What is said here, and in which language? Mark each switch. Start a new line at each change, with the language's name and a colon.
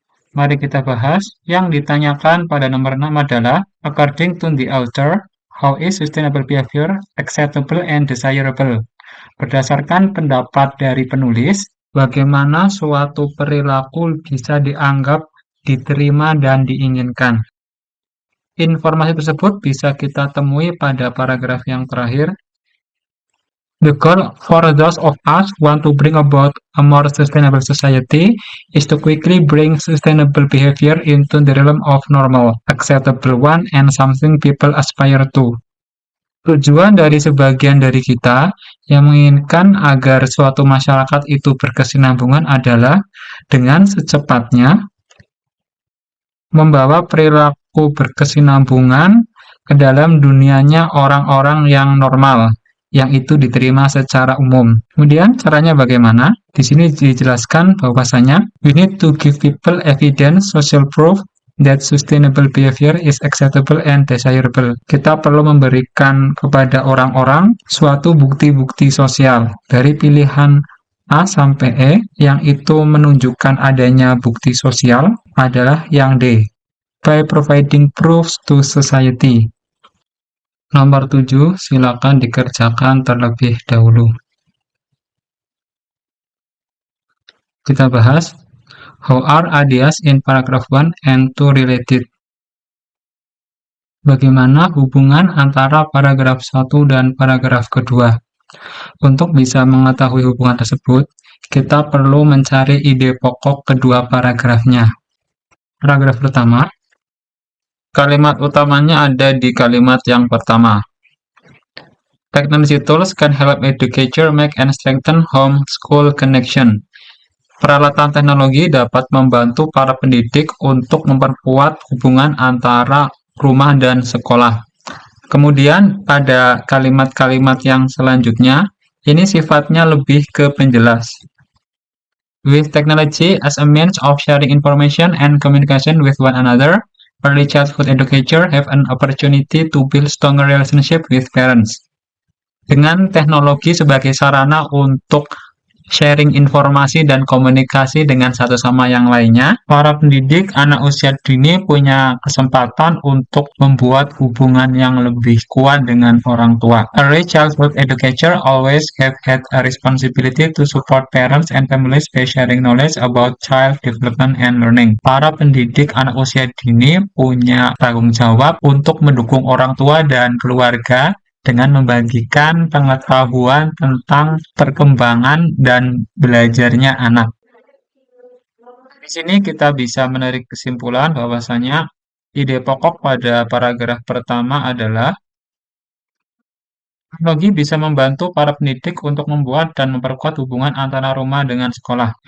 Indonesian: Mari kita bahas. Yang ditanyakan pada nomor 6 adalah,
English: according to the author, how is sustainable behavior acceptable and desirable?
Indonesian: Berdasarkan pendapat dari penulis, bagaimana suatu perilaku bisa dianggap diterima dan diinginkan. Informasi tersebut bisa kita temui pada paragraf yang terakhir.
English: The goal for those of us who want to bring about a more sustainable society is to quickly bring sustainable behavior into the realm of normal, acceptable one, and something people aspire to.
Indonesian: Tujuan dari sebagian dari kita yang menginginkan agar suatu masyarakat itu berkesinambungan adalah dengan secepatnya membawa perilaku berkesinambungan ke dalam dunianya orang-orang yang normal, yang itu diterima secara umum. Kemudian caranya bagaimana? Di sini dijelaskan bahwasanya
English: we need to give people evidence, social proof that sustainable behavior is acceptable and desirable.
Indonesian: Kita perlu memberikan kepada orang-orang suatu bukti-bukti sosial dari pilihan A sampai E yang itu menunjukkan adanya bukti sosial adalah yang D,
English: by providing proofs to society.
Indonesian: Nomor 7, silakan dikerjakan terlebih dahulu. Kita bahas,
English: how are ideas in paragraph 1 and 2 related?
Indonesian: Bagaimana hubungan antara paragraf 1 dan paragraf kedua? Untuk bisa mengetahui hubungan tersebut, kita perlu mencari ide pokok kedua paragrafnya. Paragraf pertama, kalimat utamanya ada di kalimat yang pertama.
English: Technology tools can help educators make and strengthen home-school connection.
Indonesian: Peralatan teknologi dapat membantu para pendidik untuk memperkuat hubungan antara rumah dan sekolah. Kemudian pada kalimat-kalimat yang selanjutnya, ini sifatnya lebih ke penjelas.
English: With technology as a means of sharing information and communication with one another, early childhood educators have an opportunity to build stronger relationship with parents.
Indonesian: Dengan teknologi sebagai sarana untuk sharing informasi dan komunikasi dengan satu sama yang lainnya, para pendidik anak usia dini punya kesempatan untuk membuat hubungan yang lebih kuat dengan orang tua.
English: Early childhood educator always have had a responsibility to support parents and families by sharing knowledge about child development and learning.
Indonesian: Para pendidik anak usia dini punya tanggung jawab untuk mendukung orang tua dan keluarga dengan membagikan pengetahuan tentang perkembangan dan belajarnya anak. Di sini kita bisa menarik kesimpulan bahwasanya ide pokok pada paragraf pertama adalah teknologi bisa membantu para pendidik untuk membuat dan memperkuat hubungan antara rumah dengan sekolah.